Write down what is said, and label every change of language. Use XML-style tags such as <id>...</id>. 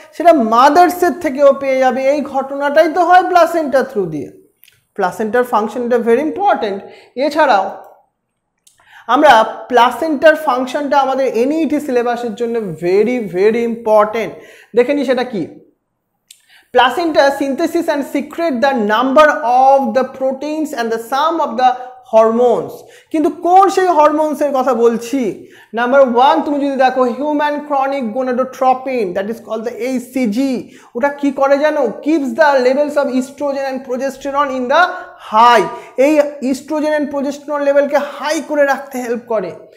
<bn>সেটা মাদার্সের থেকেও পেয়ে যাবে। এই ঘটনাটাই তো হয় প্লাসেন্টার থ্রু দিয়ে। প্লাসেন্টার ফাংশনটা ভেরি ইম্পর্টেন্ট। এছাড়াও আমরা প্লাসেন্টার ফাংশনটা আমাদের NEET সিলেবাসের জন্য ভেরি ভেরি ইম্পর্টেন্ট। দেখে নি সেটা কি?</bn> <en>Placenta synthesis and secrete the number of the proteins and the sum of the hormones.</en> <bn>কিন্তু কোন সেই হরমোনসের কথা বলছি? নাম্বার 1 তুমি যদি দেখো human chronic gonadotropin,</bn> <en>That is called the HCG।</en> <bn>ওটা কি করে জানো?</bn> <en>Keeps the levels of estrogen and progesterone in the high.</en> <bn>এই ইস্ট্রোজেন অ্যান্ড প্রোজেস্টেরন লেভেলকে হাই করে রাখতে হেল্প করে।</bn>